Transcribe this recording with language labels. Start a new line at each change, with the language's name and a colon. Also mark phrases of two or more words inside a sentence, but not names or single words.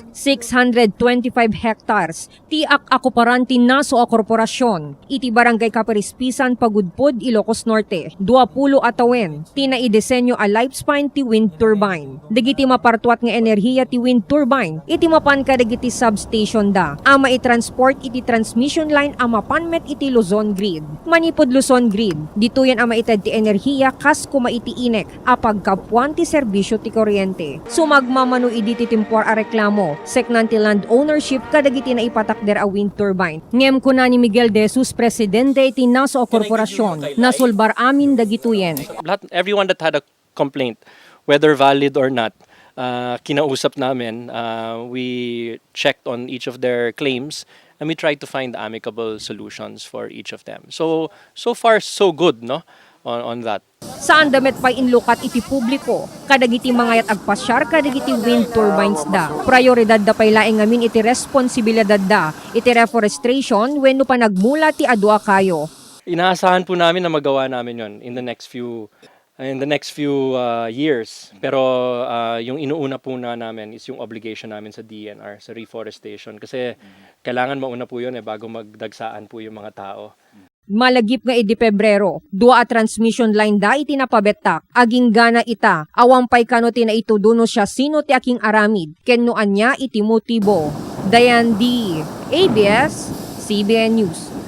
Iloko: 625 hectares ti akuparan ti naso a korporasyon. Iti barangay Kaparispisan, Pagudpod, Ilocos Norte. 20 atawen ti naidesenyo a lifespan ti
English: wind turbine.
Iloko: Dagiti mapartuat nga enerhiya ti
English: wind turbine,
Iloko: iti mapan ka dagiti substation da. Ama i-transport iti
English: transmission line
Iloko: amapan met iti Luzon Grid. Manipod Luzon Grid, dito yan ama ited ti enerhiya kas kuma iti inek apag kapuan ti serbisyo ti kuryente. Sumagmamano idi ti timpor a reklamo, seknan ti
English: land ownership
Iloko: kadagiti na ipatakder a
English: wind turbine.
Iloko: Ngem kuna ni Miguel De Jesus, presidente iti naso o korporasyon, nasulbar amin dagituyen.
English: Everyone that had a complaint, whether valid or not,
Filipino: kinausap namin,
English: we checked on each of their claims and we tried to find amicable solutions for each of them. So far so good, no, on that.
Iloko: Saan damet pa'y inlukat iti publiko, kadagiti mangayat agpasyar kadagiti
English: wind turbines
Iloko: da. Prioridad da pa'y laeng ngamin iti responsibilidad da, iti reforestation wenno pa nagmula ti adwa kayo.
Filipino: Inaasahan po namin na magawa namin yon
English: in the next few years.
Filipino: Pero yung inuuna po namin is yung obligation namin sa DNR, sa reforestation. Kasi kailangan mauna po yun bago magdagsaan po yung mga tao.
Iloko: Malagip nga idi Pebrero, 2 a
English: transmission line
Iloko: da iti napabetak, aging gana ita, awampay kano ti na ituduno siya sino ti aking aramid, kenno anya iti motibo. Dayan D. ABS-CBN News.